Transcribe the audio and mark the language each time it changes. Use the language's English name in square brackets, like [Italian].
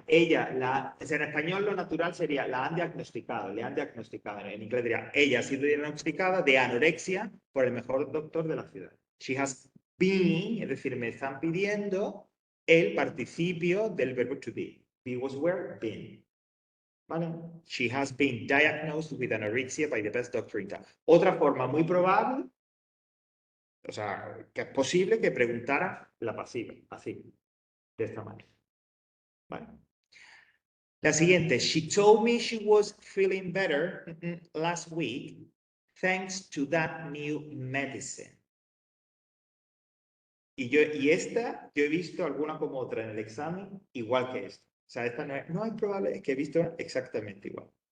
[Spanish] Ella, o sea, en español lo natural sería la han diagnosticado, le han diagnosticado. En inglés diría, ella ha sido diagnosticada de anorexia por el mejor doctor de la ciudad. [English] She has been, [Spanish] es decir, me están pidiendo el participio del verbo to be. [English] Be was where, been. ¿Vale? She has been diagnosed with anorexia by the best doctor in town. [Spanish] Otra forma muy probable, o sea, que es posible que preguntara la pasiva, así, de esta manera. Vale. La siguiente, [English] she told me she was feeling better last week thanks to that new medicine. [Spanish] Y esta, yo he visto alguna como otra en el examen, igual que esta. O sea, esta no es probable, es que he visto exactamente igual.